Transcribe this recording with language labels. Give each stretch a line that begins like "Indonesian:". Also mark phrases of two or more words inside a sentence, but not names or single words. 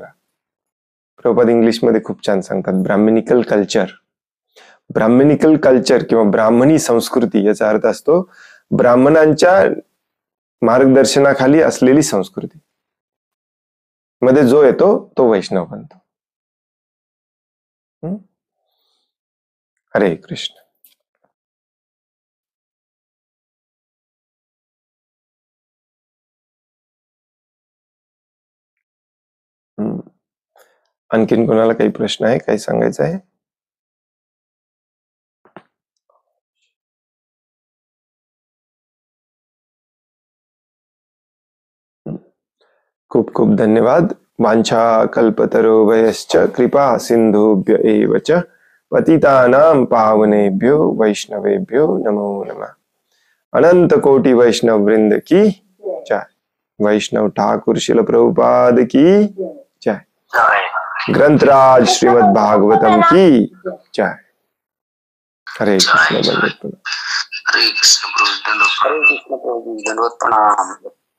Marathi: प्रभुपाद इंग्लिशमध्ये खूप छान सांगतात,
English: brahmanical culture. brahmanical culture
Marathi: किंवा ब्राह्मणी संस्कृती याचा अर्थ असतो ब्राह्मणांच्या मार्गदर्शनाखाली असलेली संस्कृती. मध्ये जो येतो तो वैष्णव बनतो. हरे कृष्ण. आणखीन कोणाला काही प्रश्न आहे, काही सांगायचं आहे? खूप खूप धन्यवाद.
Sanskrit: वांछा कल्पतरुभ्यश्च कृपा सिंधुभ्य एव च पतितानां पावनेभ्यो वैष्णवेभ्यो नमो नमः.
Hindi: अनंत कोटि वैष्णव वृंद की जय. वैष्णव ठाकुर शिल प्रभुपाद की जय. ग्रंथराज श्रीमद् भागवतम की जय.
Marathi: हरे कृष्ण. हरे कृष्ण प्रभु, दंडवत प्रणाम.